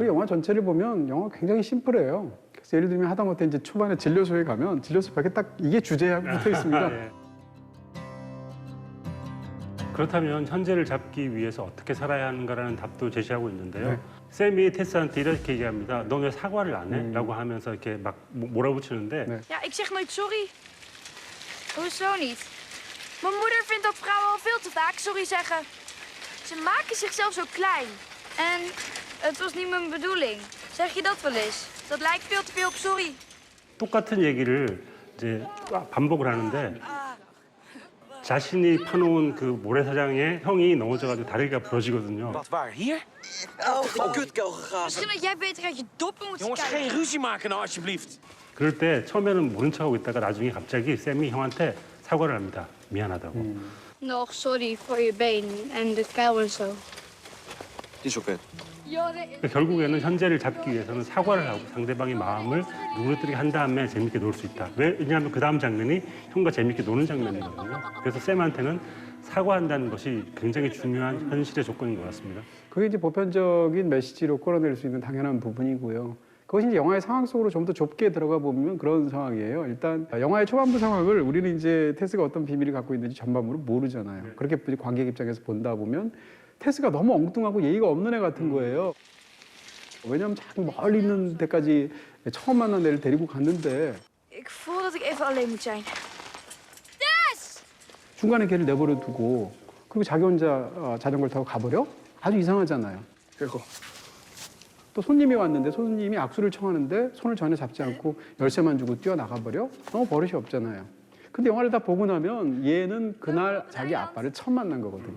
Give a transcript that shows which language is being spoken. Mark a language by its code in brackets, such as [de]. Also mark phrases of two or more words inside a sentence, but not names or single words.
[ko] 그 영화 전체를 보면 영화 굉장히 심플해요. 그래서 예를 들면 하다못해 이제 초반에 진료소에 가면 진료소 벽에 딱 이게 주제하고 붙어 있습니다. 예. 그렇다면 현재를 잡기 위해서 어떻게 살아야 하는가라는 답도 제시하고 있는데요. 네. 샘이 테스한테 이렇게 얘기합니다. 너 왜 사과를 안 해? 라고 하면서 이렇게 막 몰아붙이는데 네. [nl] Ja, ik zeg nooit sorry. Hoezo niet? Mijn moeder vindt dat vrouwen al veel te vaak sorry zeggen. Ze maken zichzelf zo klein. En het was niet mijn bedoeling. Zeg je dat wel eens? Dat lijkt veel te veel op sorry. [ko] 똑같은 얘기를 이제 반복을 하는데 자신이 파놓은 그 모래사장에 형이 넘어져가지고 다리가 부러지거든요. [nl] Wat, waar? Hier? Oh, kutkel gegaan. Misschien had jij beter uit je doppen moeten Jongens, kijken. geen ruzie maken nou, alsjeblieft. [ko] 그럴 때 처음에는 모른 척하고 있다가 나중에 갑자기 샘이 형한테 사과를 합니다. 미안하다고. [nl] Nog sorry voor je been en de kuil en zo. Die is oké. [ko] 그러니까 결국에는 현재를 잡기 위해서는 사과를 하고 상대방의 마음을 누그러뜨리게 한 다음에 재밌게 놀 수 있다. 왜냐하면 그 다음 장면이 형과 재밌게 노는 장면이거든요. 그래서 샘한테는 사과한다는 것이 굉장히 중요한 현실의 조건인 것 같습니다. 그게 이제 보편적인 메시지로 끌어낼 수 있는 당연한 부분이고요. 그것이 이제 영화의 상황 속으로 좀 더 좁게 들어가 보면 그런 상황이에요. 일단 영화의 초반부 상황을 우리는 이제 테스가 어떤 비밀을 갖고 있는지 전반부로 모르잖아요. 그렇게 관객 입장에서 본다 보면 테스가 너무 엉뚱하고 예의가 없는 애 같은 거예요. 왜냐하면 자꾸 멀리 있는 데까지 처음 만난 애를 데리고 갔는데 [nl] Ik voel dat ik even alleen moet zijn. [ko] 중간에 걔를 내버려 두고 그리고 자기 혼자 자전거를 타고 가버려? 아주 이상하잖아요. 그리고 또 손님이 왔는데 손님이 악수를 청하는데 손을 전혀 잡지 않고 열쇠만 주고 뛰어나가버려? 너무 버릇이 없잖아요. 근데 영화를 다 보고 나면 얘는 그날 자기 아빠를 처음 만난 거거든요.